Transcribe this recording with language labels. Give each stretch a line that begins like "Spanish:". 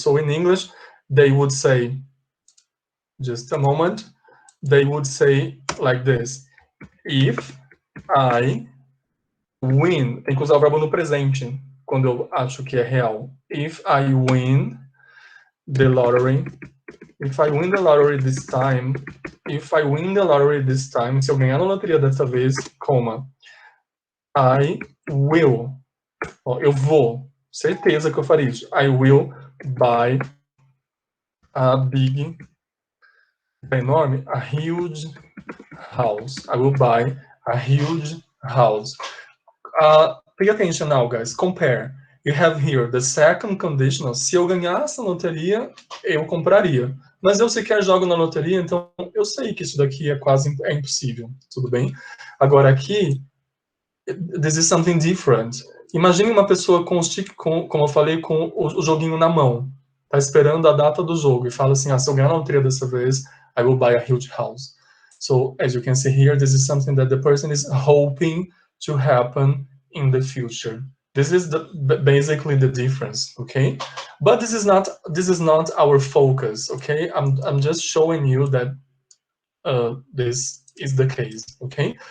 English: So, in English, they would say, just a moment, they would say like this. If I win,
Portuguese: tem que usar o verbo no presente, quando eu acho que é real.
English: If I win the lottery, if I win the lottery this time, if I win the lottery this time,
Portuguese: se eu ganhar na loteria dessa vez,
English: coma, I will, ó,
Portuguese: eu vou, certeza que eu faria isso.
English: I will buy a big, enorme, a huge house. I will buy a huge house. Pay attention now, guys. Compare. You have here the second conditional.
Portuguese: Se eu ganhasse na loteria, eu compraria. Mas eu sequer jogo na loteria, então eu sei que isso daqui é impossível. Tudo bem? Agora aqui,
English: this is something different.
Portuguese: Imagine uma pessoa com o stick, como eu falei, com o joguinho na mão. Tá esperando a data do jogo e fala assim, se eu ganhar na loteria dessa vez,
English: I will buy a huge house. So, as you can see here, this is something that the person is hoping to happen in the future. This is basically the difference, okay? But this is not our focus, okay? I'm just showing you that this is the case, okay?